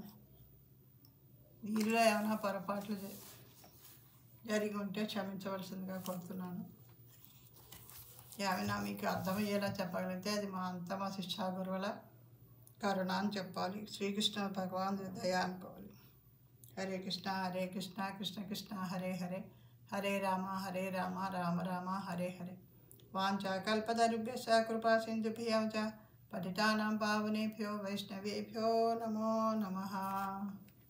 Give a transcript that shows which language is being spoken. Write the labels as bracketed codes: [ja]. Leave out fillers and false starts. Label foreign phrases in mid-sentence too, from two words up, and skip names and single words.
[te] వీరిలో ఏమైనా పొరపాట్లు జరిగి ఉంటే క్షమించవలసిందిగా కోరుతున్నాను. ఏమైనా మీకు అర్థమయ్యేలా చెప్పగలిగితే అది మా శిక్షా గురువుల కరుణ అని చెప్పాలి. శ్రీకృష్ణ భగవాన్ దయ అనుకోవాలి. [sa] హరే కృష్ణ కృష్ణ కృష్ణ హరే హరే, హరే రామ రామ రామ హరే హరే. వాంఛాకల్పతరుభ్యశ్చ కృపా సింధుభ్యః చ పతితానాం పావనేభ్యో వైష్ణవేభ్యో నమో నమః.